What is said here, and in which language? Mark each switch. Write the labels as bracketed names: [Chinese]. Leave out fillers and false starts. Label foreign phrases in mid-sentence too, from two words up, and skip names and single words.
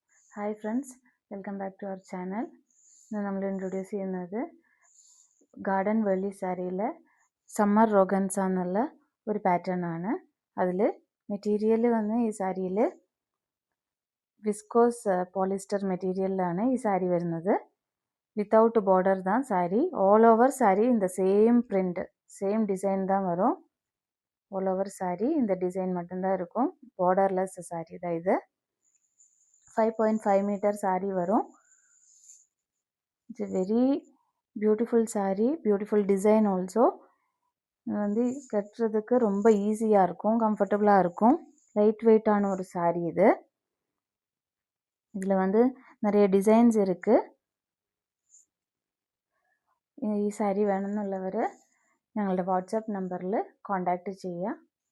[English] Hi friends, welcome back to our channel. [Malayalam] ഇന്ന് നമ്മൾ ഇൻട്രൊഡ്യൂസ് ചെയ്യുന്നത് ഗാർഡൻ വെള്ളി സാരിയിലെ സമ്മർ റോഗൻസ എന്നുള്ള ഒരു പാറ്റേൺ ആണ്. അതിൽ മെറ്റീരിയൽ വന്ന് ഈ സാരിയിൽ [English] viscose polyester [Malayalam] മെറ്റീരിയലിലാണ് ഈ സാരി വരുന്നത്. [English] without border [Tamil] தான் சாரி. [English] all over saree [Tamil] இந்த [English] same print, same design [Tamil] தான் வரும். [English] all over saree [Tamil] இந்த டிசைன் மட்டும்தான் இருக்கும். [English] borderless saree [Tamil] தான் இது. 5.5 [English] meter saree [Tamil] வரும். [English] It's very beautiful saree, beautiful design also. [Tamil] வந்து கட்டுறதுக்கு ரொம்ப ஈஸியாக இருக்கும், கம்ஃபர்டபுளாக இருக்கும். [English] light weight [Tamil] ஒரு சாரி இது. இதில் வந்து நிறைய டிசைன்ஸ் இருக்குது. [Malayalam] ഈ സാരി വേണമെന്നുള്ളവർ ഞങ്ങളുടെ വാട്സാപ്പ് നമ്പറിൽ കോൺടാക്റ്റ് ചെയ്യുക.